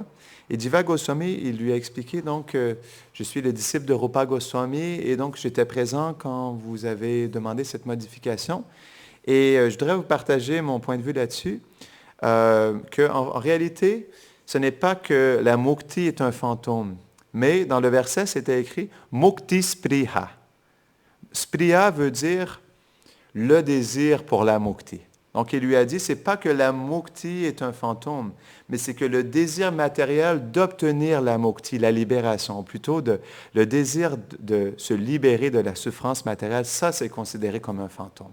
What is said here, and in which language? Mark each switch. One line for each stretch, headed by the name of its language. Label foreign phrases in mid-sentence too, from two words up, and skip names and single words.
French: Et Jiva Goswami, il lui a expliqué donc je suis le disciple de Rupa Goswami et donc j'étais présent quand vous avez demandé cette modification. Et je voudrais vous partager mon point de vue là-dessus, qu'en réalité, ce n'est pas que la mukti est un fantôme, mais dans le verset, c'était écrit «
Sanskrit: Mukti spriha ».
French: Spriha veut dire le désir pour la mukti. Donc, il lui a dit, ce n'est pas que la mukti est un fantôme, mais c'est que le désir matériel d'obtenir la mukti, la libération, plutôt le désir de se libérer de la souffrance matérielle, ça, c'est considéré comme un fantôme.